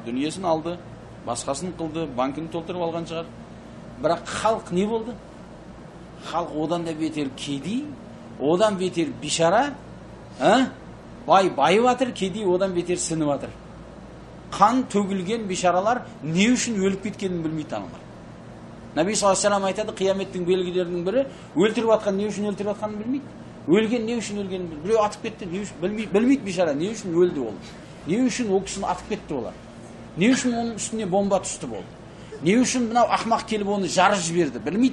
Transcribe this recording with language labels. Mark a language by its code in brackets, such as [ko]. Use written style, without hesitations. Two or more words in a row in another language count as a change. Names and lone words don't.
[kk] Дүниесін алды, басқасын қылды, банкін толтырып алған шығар. Бірақ халық не болды? Халық одан да бетер кедей, одан бетер бишара, байып жатыр, кедей одан бетер сынып жатыр. Қан төгілген бишаралар не үшін өліп кеткенін білмейді адамдар. Наби [ar] صلى الله عليه وسلم [kk] айтады, қияметтің белгілерінің бірі, өлтіріп жатқан не үшін өлтіріп жатқанын білмейді. Өлген не үшін өлгенін білмейді. Біреу атып кетті, не үшін білмейді бишара, не үшін өлді ол. Не үшін ол кісіні атып кетті олар. Не үшін оның үстіне бомба түсті болды. Не үшін мынау ақмақ келіп оны жарып жіберді, білмейді.